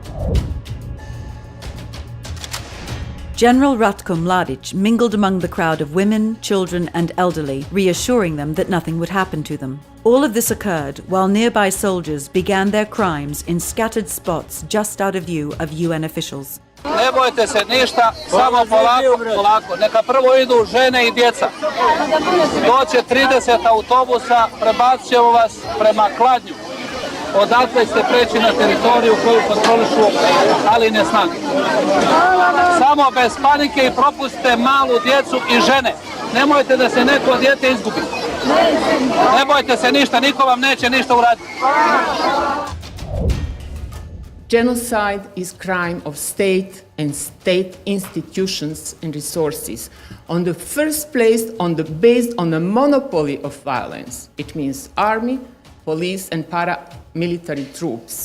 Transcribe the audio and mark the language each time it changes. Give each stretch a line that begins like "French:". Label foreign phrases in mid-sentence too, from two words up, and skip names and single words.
English: General Ratko Mladic mingled among the crowd of women, children, and elderly, reassuring them that nothing would happen to them. All of this occurred while nearby soldiers began their crimes in scattered spots just out of view of UN officials.
Serbian: Ne bojte se ništa, samo polako. Neka prvo idu žene i djeca. Doće 30 autobusa, prebacit ćemo vas prema Kladnju. Odakle ste preći na teritoriju koju kontrolišu Aline snage. Samo bez panike i propustite malu djecu i žene. Nemojte da se neko dijete izgubi. Ne bojte se ništa, niko vam neće ništa uraditi.
English: Genocide is crime of state and state institutions and resources. On the first place, based on the monopoly of violence. It means army, police and paramilitary troops.